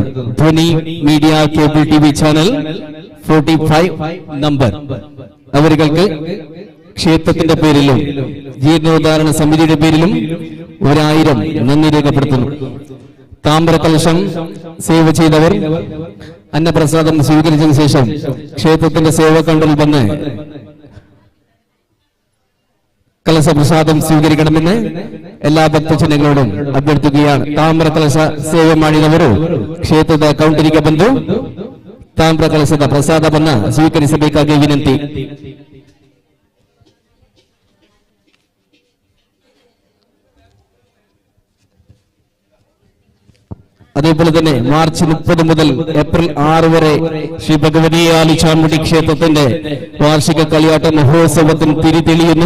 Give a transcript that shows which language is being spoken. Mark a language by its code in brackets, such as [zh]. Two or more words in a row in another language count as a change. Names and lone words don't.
[ml] ധ്വനി മീഡിയ കേബിൾ ടിവി ചാനൽ 45 നമ്പർ അവർക്ക് ക്ഷേത്രത്തിന്റെ പേരിലും ജീർണോദ്ധാരണ സമിതിയുടെ പേരിലും 1000 നന്ദി രേഖപ്പെടുത്തുന്നു. താമ്രകലശം സേവ ചെയ്തവർ അന്നപ്രസാദം സ്വീകരിച്ചതിനു ശേഷം ക്ഷേത്രത്തിന്റെ സേവാ കൗണ്ടറിൽ വന്ന് കലശപ്രസാദം സ്വീകരിക്കണമെന്ന് എല്ലാ ഭക്തജനങ്ങളോടും അഭ്യർത്ഥിക്കുകയാണ്. [kn] ತಾಮ್ರಕಲಶ ಸೇವೆ ಮಾಡಿದವರು ಕ್ಷೇತ್ರದ ಕೌಂಟರಿಗೆ ಬಂದು ತಾಮ್ರಕಲಶದ ಪ್ರಸಾದವನ್ನು ಸ್ವೀಕರಿಸಬೇಕಾಗಿ ವಿನಂತಿ. [ml] അതേപോലെ തന്നെ മാർച്ച് 30 മുതൽ ഏപ്രിൽ 6 വരെ ശ്രീ ഭഗവതി ആലിച്ചാമുടി ക്ഷേത്രത്തിന്റെ വാർഷിക കളിയാട്ട മഹോത്സവത്തിന് തിരിതെളിയുന്നു.